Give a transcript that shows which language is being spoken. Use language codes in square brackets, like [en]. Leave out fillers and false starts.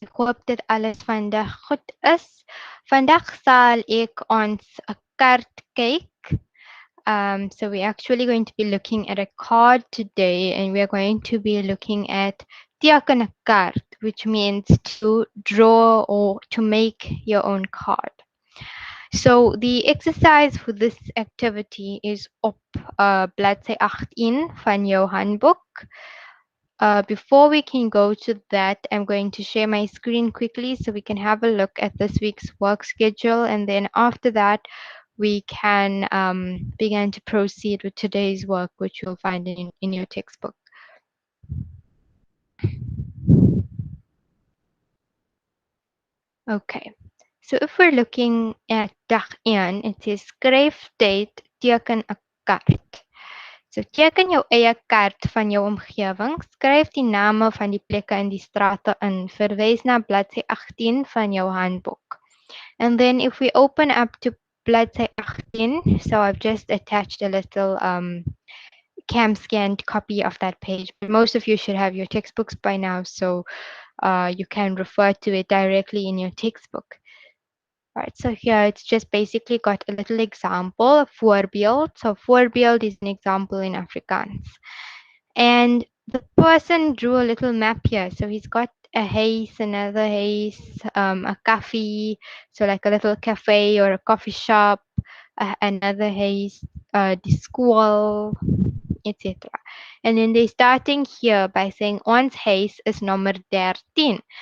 [af] Ek hoop dit alles vandag goed is. Vandag sal ek ons 'n kaart kyk. [en] So we're actually going to be looking at a card today, and we're going to be looking at teken 'n kaart, which means to draw or to make your own card. So the exercise for this activity is op bladsy 18 van jou handboek. Before we can go to that, I'm going to share my screen quickly so we can have a look at this week's work schedule. And then after that, we can begin to proceed with today's work, which you'll find in your textbook. Okay, so if we're looking at dag 1, it says skryftyd teken 'n kaart. [af] So teken jou eie kaart van jou omgewing, skryf die name van die plekke in die strate in, verwys na bladsy 18 van jou handboek. [en] And then if we open up to bladsy 18, so I've just attached a little cam scanned copy of that page. But most of you should have your textbooks by now, so you can refer to it directly in your textbook. Right, so here it's just basically got a little example, a voorbeeld. So voorbeeld is an example in Afrikaans. And the person drew a little map here. So he's got a haze, another haze, a coffee, so like a little cafe or a coffee shop, another haze, the school, etc. And then they're starting here by saying ons huis is number 13.